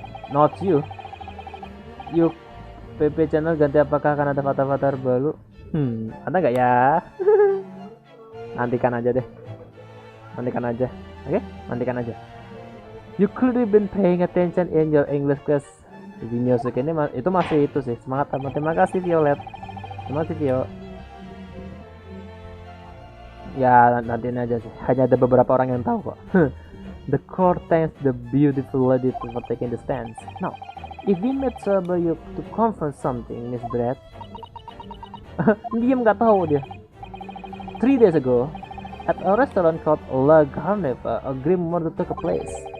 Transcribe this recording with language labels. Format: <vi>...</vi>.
<en>Not you.</en> <id>You PP channel ganti apakah akan ada avatar baru? Ada nggak ya? Nantikan aja deh. Nantikan aja. Oke? Nantikan aja.</id> <en>You clearly been paying attention in your English class.</en> <id>Video ini itu masih itu sih. Semangat teman. Terima kasih Violet. Terima kasih Vio. Ya nantiin aja sih. Hanya ada beberapa orang yang tahu kok.</id> <en>The court thanks the beautiful lady for taking the stance. Now, if we may trouble you to confirm something, Miss Brad.</en> <id>Diam nggak tahu dia.</id> <en>3 days ago, at a restaurant called La Garneva, a grim murder took place.</en>